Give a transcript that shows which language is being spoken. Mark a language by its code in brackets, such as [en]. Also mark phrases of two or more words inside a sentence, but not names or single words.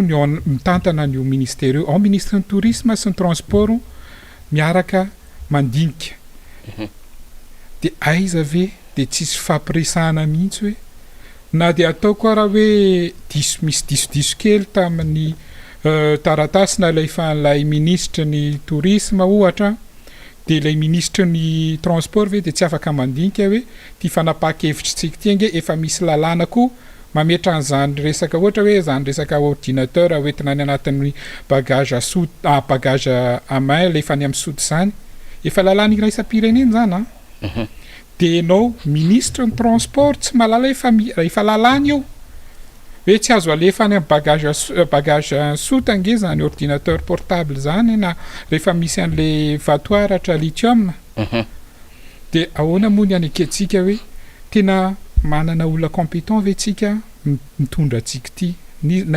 [mg] ny mitantana an'io ministère io ao ministre ny tourisme sy ny transport miaraka mandinika de aiza ve de tsisy fampiresahana mihitsy hoe na de atao koa raha hoe misy diso kely tamin'ny taratasy na lay ministre ny tourisme ohatra de lay ministre ny transport ve de tsy afaka mandinika hoe ty fanapahan-kevitra tsika ty ange efa misy lalàna koa mametra an'izany resaka ohatra hoe zany resaka ordinateur hoentina any anatin'ny [fr] bagage bagage à main [mg] le efa any amin'ny sody zany efa lalàna iraisam-pirenena zany de enao ministre ny transport tsy malala efa lalàna io hoe tsy azo alefa any amin'ny bagage sota ange zany [fr] ordinateur portable [mg] zany na rehefa misy an'le vatoaratra lithium de ahoana moa ny aneketsika hoe tena manana olona compétent ve tsika mitondra tsika ty na